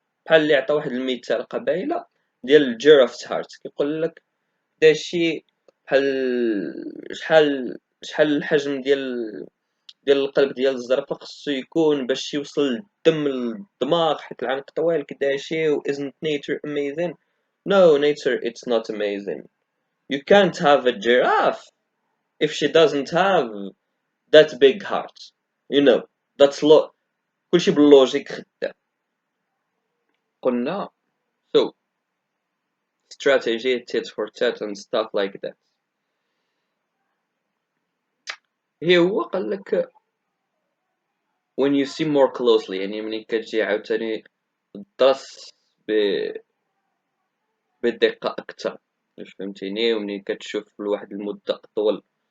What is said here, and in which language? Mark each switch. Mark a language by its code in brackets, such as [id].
[ar] بحال اللي عطا واحد المثال قبيله ديال الجيرافت هارت، كيقول لك داكشي بحال شحال الحجم ديال القلب ديال الزرافة خصو يكون باش يوصل الدم للدماغ حيت العنق طويل كداشي و [en] isn't nature amazing. No, nature it's not amazing. You can't have a giraffe if she doesn't have that big heart. You know, that's [ar] كلشي باللوجيك خدام. [en] قلنا so strategy tit for tat and stuff like that. [ar] هي هو قالك [en] when you see more closely [ar] يعني ملي كتجي عاوتاني تدرس بدقة أكثر، واش فهمتيني، وملي كتشوف لواحد المدة أطول.